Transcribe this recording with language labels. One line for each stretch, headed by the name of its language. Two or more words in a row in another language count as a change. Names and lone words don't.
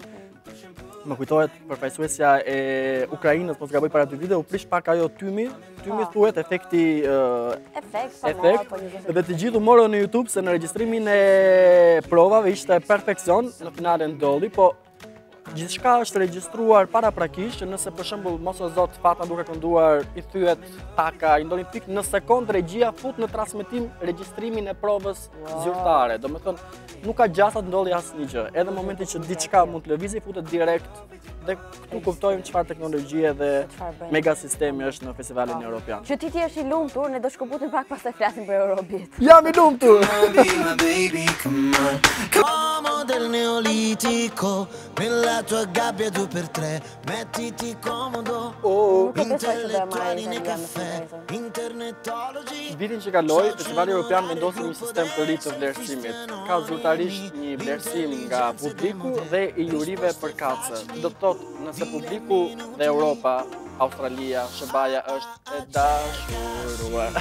Albanian: Më kujtohet përfaqësuesja e Ukrainës, mos gaboj para 2 vite, u prish pak ajo tymi thuhet efekti dhe të gjithë u morën në YouTube se në regjistrimin e provave ishte perfekcion, në finale ndolli, po gjithçka është regjistruar paraprakisht, që nëse për shembull mos o zot Fatma duke kënduar i thyet taka, i ndolin pik në sekond regjia fut në transmetim regjistrimin e provës zyrtare. Domethënë nuk ka gjasa të ndolli asnjë gjë. Edhe në momentin që diçka mund të lëvizë futet direkt dhe këtu kuptojmë çfarë teknologjie dhe mega sistemi është në festivalin evropian. Që ti je i lumtur, ne do shkëputim pak pastaj flasim për Eurobit. Jam i lumtur.
Italian: Del neolitico nella tua gabbia 2x3 mettiti comodo intellettuali nei caffè internetologi.
Albanian: Vitin që kaloi, Festivali Evropian vendosi një sistem të ri të vlerësimit. Ka zyrtarisht një vlerësim nga publiku dhe i jurive përkatëse. Do të thotë, nëse publiku dhe Europa, Australia, Shqipëria është e dashuruar.